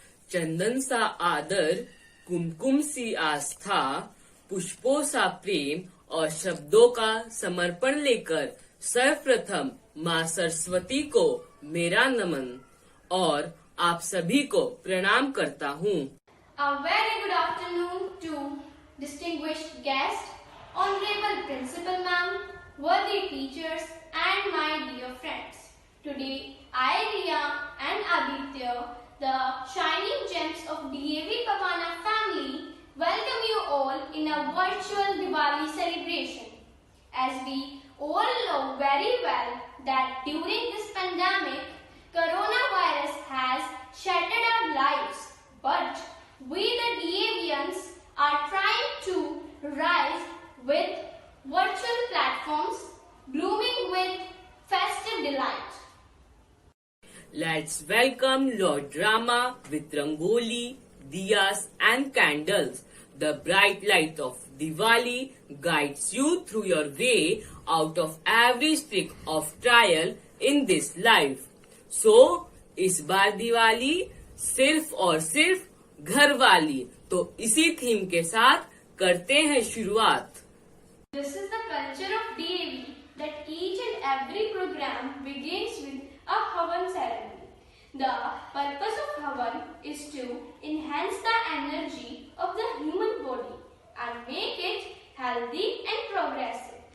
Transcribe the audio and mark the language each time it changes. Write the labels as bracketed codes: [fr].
[hi] चंदन सा आदर, कुमकुम सी आस्था, पुष्पों सा प्रेम और शब्दों का समर्पण लेकर सर्वप्रथम माँ सरस्वती को मेरा नमन और आप सभी को प्रणाम करता हूँ। [en] A very good afternoon to distinguished guests, honorable principal ma'am, worthy teachers and my dear friends. Today I, Riya and Aditya, the shining gems of DAV Pavana family, welcome you all in a virtual Diwali celebration. As we all know very well that during this pandemic, coronavirus has shattered our lives, but we the DAVians are trying to rise with virtual platforms blooming with festive delight. Let's welcome Lord Rama with Rangoli, diyas and candles. The bright light of Diwali guides you through your way out of every stick of trial in this life. [hi] So, इस बार दिवाली सिर्फ और सिर्फ घर वाली, तो इसी theme के साथ करते हैं शुरुआत। [en] This is the culture of DAV that each and every program begins with a Havan ceremony. The purpose of Havan is to enhance the energy of the human body and make it healthy and progressive.